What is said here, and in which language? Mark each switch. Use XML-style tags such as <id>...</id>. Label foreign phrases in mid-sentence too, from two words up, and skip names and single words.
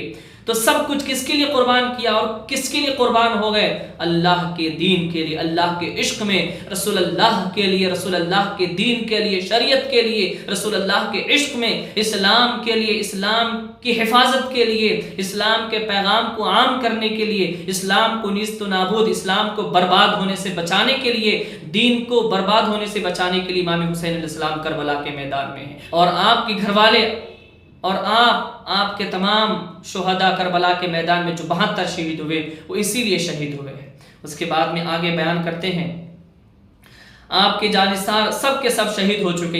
<ur>تو سب کچھ کس کے لیے قربان کیا اور کس کے لیے قربان ہو گئے؟ اللہ کے دین کے لیے، اللہ کے عشق میں، رسول اللہ کے لیے، رسول اللہ کے دین کے لیے، شریعت کے لیے، رسول اللہ کے عشق میں، اسلام کے لیے، اسلام کی حفاظت کے لیے، اسلام کے پیغام کو عام کرنے کے لیے، اسلام کو نیست و نابود، اسلام کو برباد ہونے سے بچانے کے لیے، دین کو برباد ہونے سے بچانے کے لیے امام حسین</ur> <ar>علیہ السلام</ar> <ur>کربلا کے میدان میں ہیں. اور آپ کے گھر والے اور آپ کے تمام شہداء کربلا کے میدان میں جو 72 شہید ہوئے، وہ اسی لیے شہید ہوئے ہیں. اس کے بعد میں آگے بیان کرتے ہیں آپ کے جانثار سب کے سب شہید ہو چکے.</ur>